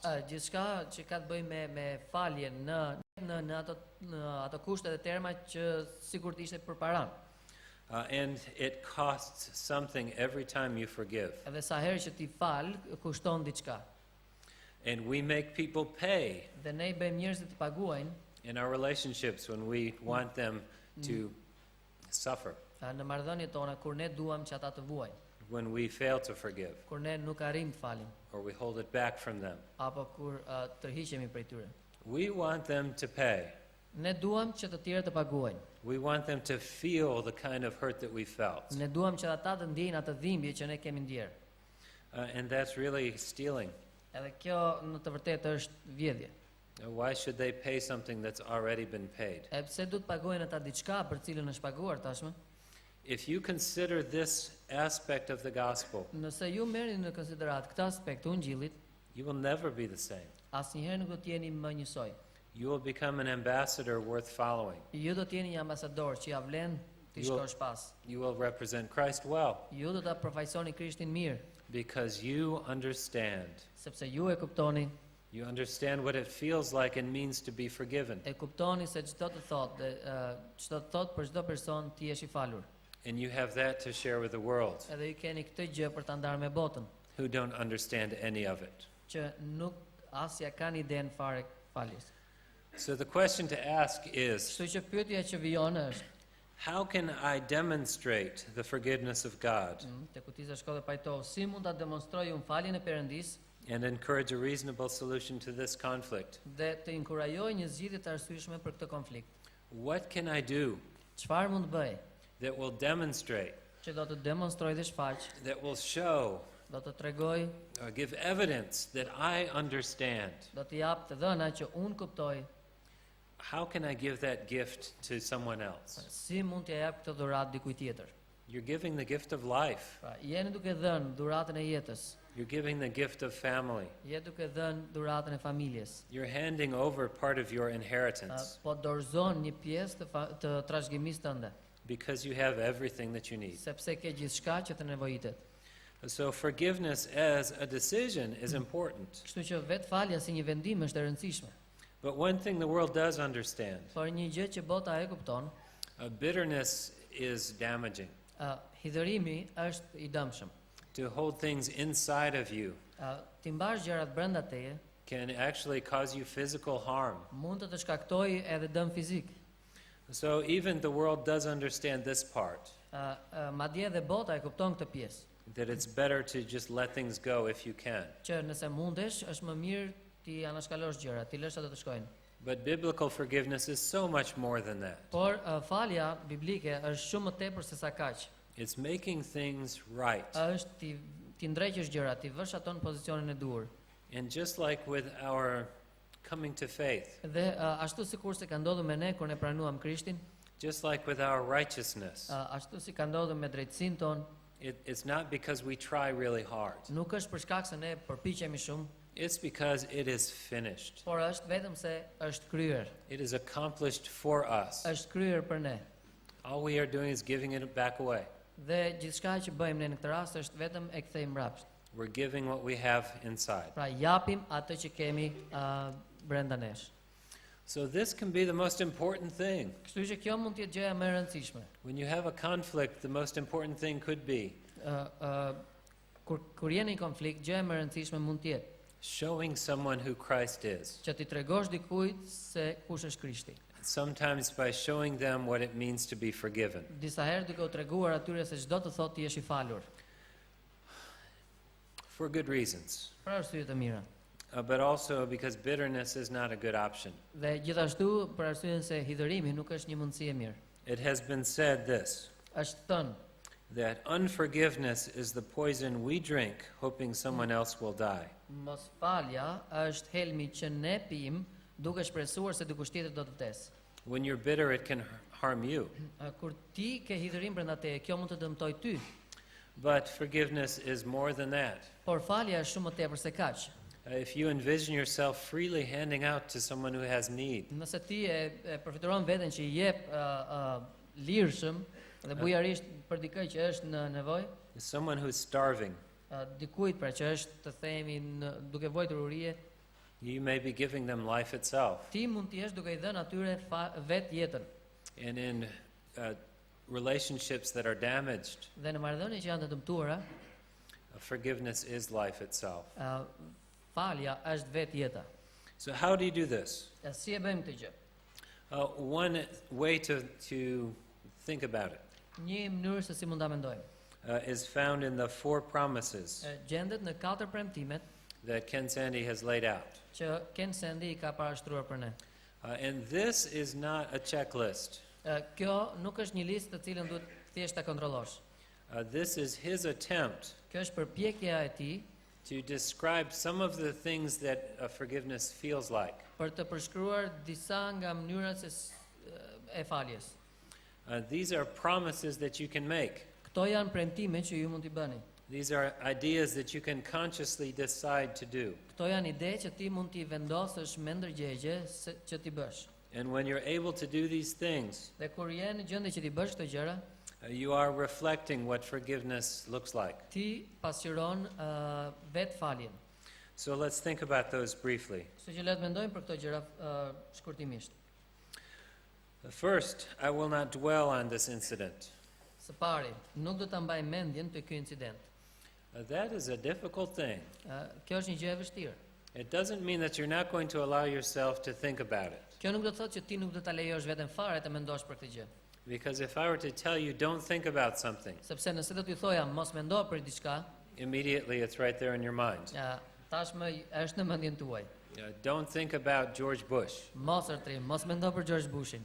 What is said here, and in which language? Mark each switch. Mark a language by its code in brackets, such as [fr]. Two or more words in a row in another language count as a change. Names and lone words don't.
[sq] Gjithçka që ka të bëjë me faljen në ato kushte dhe terma që sigurt ishte për paran. [en] And it costs something every time you forgive. [sq] Edhe sa herë që ti fal, kushton diçka. [en] And we make people pay [sq] Dhe ne I bëjmë njerëzit të paguajnë [en] in our relationships when we want them to suffer, [sq] në marrëdhëniet tona kur ne duam që ata të vuajnë, [en] when we fail to forgive, [sq] kur ne nuk arrim të falim, [en] or we hold it back from them. [sq] apo kur tërhiqemi prej tyre. [en] We want them to pay. [sq] Ne duam që të tjerë të paguajnë. [en] We want them to feel the kind of hurt that we felt. [sq] Ne duam që ata të ndjejnë atë dhimbje që ne kemi ndjerë. [en] And that's really stealing. [sq] Edhe kjo në të vërtetë është vjedhje. [en] Why should they pay something that's already been paid? [sq] E pse du të pagojnë ata diçka për cilën është paguar tashmë? [en] If you consider this aspect of the gospel, [sq] Nëse ju merrni në konsiderat këtë aspekt të Ungjillit, [en] you will never be the same. [sq] asnjëherë nuk do të jeni më njësoj. [en] You will become an ambassador worth following. [sq] Ju do të jeni një ambasador që ja vlen të Ju- shkosh pas. [en] You will represent Christ well [sq] Ju do ta përfaqësoni Krishtin mirë, [en] because you understand. [sq] sepse ju e kuptoni, [en] You understand what it feels like and means to be forgiven. [sq] e kuptoni se çdo të thotë dhe çdo të thotë për çdo person ti jesh I falur. [en] And you have that to share with the world [sq] Edhe ju keni këtë gjë për ta ndarë me botën, [en] who don't understand any of it. [sq] që nuk asja kanë iden fare faljes. [en] So the question to ask is, [sq] Kështu që pyetja që vijon është, [en] how can I demonstrate the forgiveness of God [sq] te kutiza shkolle pajtov, si mund ta demonstroj unë faljen e Perëndis [en] and encourage a reasonable solution to this conflict? [sq] dhe të inkurajoj një zgjidhje të arsyeshme për këtë konflikt. [en] What can I do [sq] Çfarë mund të bëj [en] that will demonstrate, [sq] që do të demonstroj dhe shfaq, [en] that will show, [sq] do të tregoj, [en] or give evidence that I understand? [sq] do të jap të dhëna që unë kuptoj, [en] How can I give that gift to someone else? [sq] si mund t'ja jap këtë dhuratë dikujt tjetër. [en] You're giving the gift of life. [sq] Pra, jeni duke dhënë dhuratën e jetës, [en] You're giving the gift of family. [sq] je duke dhënë dhuratën e familjes. [en] You're handing over part of your inheritance [sq] Po dorëzon një pjesë të trashëgimisë tënde, [en] because you have everything that you need. [sq] sepse ke gjithçka që të nevojitet. [en] So forgiveness as a decision is important. [sq] Kështu që vetë falja si një vendim është e rëndësishme. [en] But one thing the world does understand, [sq] Por një gjë që bota e kupton, [en] bitterness is damaging. [sq] hidhërimi është I dëmshëm. [en] To hold things inside of you [sq] Ti mbash gjërat brenda teje [en] can actually cause you physical harm. [sq] mund të shkaktojë edhe dëm fizik. [en] So even the world does understand this part, [sq] Madje edhe bota e kupton këtë pjesë, [en] that it's better to just let things go if you can. [sq] që nëse mundesh është më mirë ti anashkalosh gjërat, ti lësh ato të shkojnë. [en] But biblical forgiveness is so much more than that. [sq] Por falja biblike është shumë më tepër se sa kaq. [en] It's making things right. [sq] Është ti ndreqësh gjërat, ti vësh ato në pozicionin e duhur. [en] And just like with our coming to faith, [sq] Dhe ashtu sikur se ka ndodhur me ne kur ne pranuam Krishtin, [en] Just like with our righteousness, [sq] Ashtu si ka ndodhur me drejtësinë tonë, [en] it's not because we try really hard. [sq] nuk është për shkak se ne përpiqemi shumë, [en] It's because it is finished. [sq] por është vetëm se është kryer. [en] It is accomplished for us. [sq] Është kryer për ne. [en] All we are doing is giving it back away. [sq] Dhe gjithçka që bëjmë ne në këtë rast është vetëm e kthejmë mbrapsht. [en] We're giving what we have inside. [sq] Pra japim atë që kemi brenda nesh. [en] So this can be the most important thing. [sq] Kështu që kjo mund të jetë gjëja më e rëndësishme. [en] When you have a conflict, the most important thing could be [sq] Kur jeni në konflikt, gjëja më e rëndësishme mund të jetë [en] showing someone who Christ is. [sq] që ti tregosh dikujt se kush është Krishti. [en] Sometimes by showing them what it means to be forgiven. [sq] Disa herë duke u treguar atyre se çdo të thotë ti je i falur. [en] For good reasons. [sq] Për arsye të mira. [en] But also because bitterness is not a good option. [sq] Dhe gjithashtu për arsyen se hidhërimi nuk është një mundësi e mirë. [en] It has been said this, [sq] Është thënë [en] that unforgiveness is the poison we drink hoping someone else will die. [sq] mosfalja është helmi që ne pim duke shpresuar se dikush tjetër do të vdesë. [en] When you're bitter, it can harm you. [sq] Kur ti ke hidhërim brenda teje, kjo mund të dëmtojë ty. [en] But forgiveness is more than that. [sq] Por falja është shumë më tepër se kaq. [en] If you envision yourself freely handing out to someone who has need, [sq] Nëse ti e përfituron veten që i jep lirshëm dhe bujarisht për dikë që është në nevojë, [en] someone who's starving, [sq] dikujt pra që është të themi duke vojtur urie, [en] you may be giving them life itself. [sq] ti mund të jesh duke i dhënë atyre vet jetën. [en] And in relationships that are damaged, [sq] Dhe në marrëdhënie që janë të dëmtuara, [en] forgiveness is life itself. [sq] falja është vet jeta. [en] So how do you do this? [sq] Si e bëjmë këtë gjë? [en] One way to think about it [sq] Një mënyrë se si mund ta mendojmë. [en] is found in the 4 promises [sq] Gjendet në 4 premtimet [en] that Ken Sandy has laid out. [sq] që Ken Sandy I ka parashtruar për ne. [en] And this is not a checklist. [sq] Kjo nuk është një listë të cilën duhet thjesht ta kontrollosh. [en] This is his attempt [sq] Kjo është përpjekja e tij [en] to describe some of the things that forgiveness feels like. [sq] për të përshkruar disa nga mënyrat e faljes. [en] These are promises that you can make. [sq] Këto janë premtime që ju mund t'i bëni. [en] These are ideas that you can consciously decide to do. [sq] Këto janë ide që ti mund t'i vendosësh me ndërgjegje që t'i bësh. [en] And when you're able to do these things, [sq] Dhe kur je në gjendje që t'i bësh këto gjëra, [en] you are reflecting what forgiveness looks like. [sq] ti pasqyron vet faljen. [en] So let's think about those briefly. [sq] Kështu që le të mendojmë për këto gjëra shkurtimisht. [en] First, I will not dwell on this incident. [sq] Së pari, nuk do ta mbaj mendjen te ky incident. [en] That is a difficult thing. [sq] Kjo është një gjë e vështirë. [en] It doesn't mean that you're not going to allow yourself to think about it. [sq] Kjo nuk do të thotë që ti nuk do ta lejosh veten fare të mendosh për këtë gjë. [en] Because if I were to tell you don't think about something, [sq] Sepse nëse do t'i thoja mos mendo për diçka, [en] immediately it's right there in your mind. [sq] tashmë është në mendjen tuaj. [en] Don't think about George Bush. [sq] Mos rtrim, mos mendo për George Bushin.